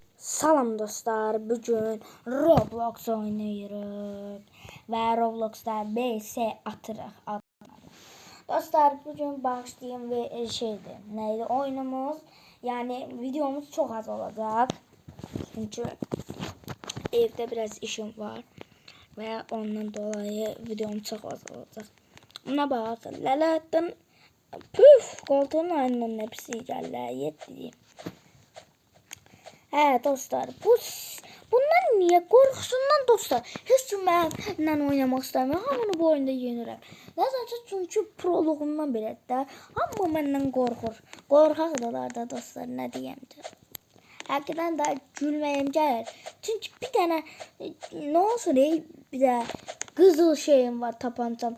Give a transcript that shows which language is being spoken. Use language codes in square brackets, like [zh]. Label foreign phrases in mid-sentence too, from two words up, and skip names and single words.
[az] Salam dostlar, bugün Roblox oynayırıq və Robloxda BS atırıq adına. Dostlar, [tr] bugün başlayayım ve neydi oyunumuz, yani videomuz çok az olacak. Çünkü evde biraz işim var ve ondan dolayı videom çok az olacak. Buna bak, lalattın, püf, koltuğun aynen hepsi geldi, yetti. Dostlar, bundan niye korkusundan dostlar? [az] Heç kim mənimlə oynamaq istəmir. Hamını bu oyunda yenirəm. Nəzərcə çünki proloğumdan belədir də. Hamı məndən qorxur. Qorxaqdılar da dostlar, nə deyəm də. Həqiqətən də gülməyim gəlir. Çünki bir dənə nə olsun bir də qızıl şeyim var, tapancam.